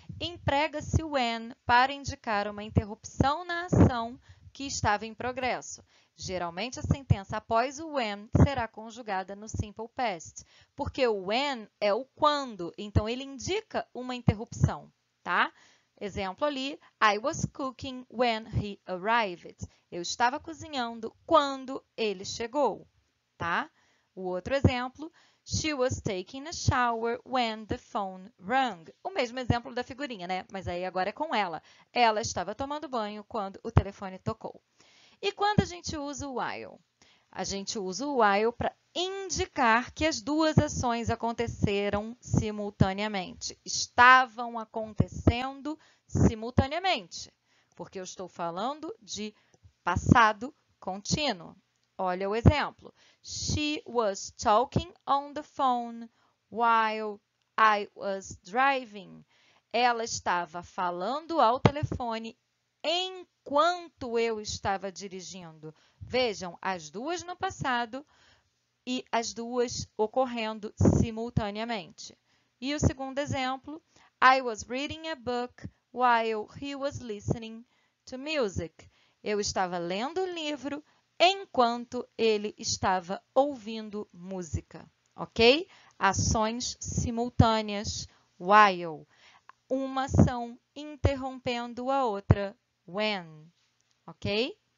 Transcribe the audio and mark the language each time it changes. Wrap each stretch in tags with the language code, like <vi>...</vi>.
<pt>Emprega-se o when para indicar uma interrupção na ação que estava em progresso. Geralmente, a sentença após o when será conjugada no simple past, porque o when é o quando, então ele indica uma interrupção, tá? Exemplo ali,</pt> <en>I was cooking when he arrived.</en> <pt>Eu estava cozinhando quando ele chegou, tá? O outro exemplo,</pt> <en>she was taking a shower when the phone rang.</en> <pt>O mesmo exemplo da figurinha, né? Mas aí agora é com ela. Ela estava tomando banho quando o telefone tocou. E quando a gente usa o while? A gente usa o while para indicar que as duas ações aconteceram simultaneamente. Estavam acontecendo simultaneamente, porque eu estou falando de passado contínuo. Olha o exemplo.</pt> <en>She was talking on the phone while I was driving.</en> <pt>Ela estava falando ao telefone enquanto eu estava dirigindo. Vejam, as duas no passado e as duas ocorrendo simultaneamente. E o segundo exemplo,</pt> <en>I was reading a book while he was listening to music.</en> <pt>Eu estava lendo o livro enquanto ele estava ouvindo música, ok? Ações simultâneas, while. Uma ação interrompendo a outra, when, ok?</pt>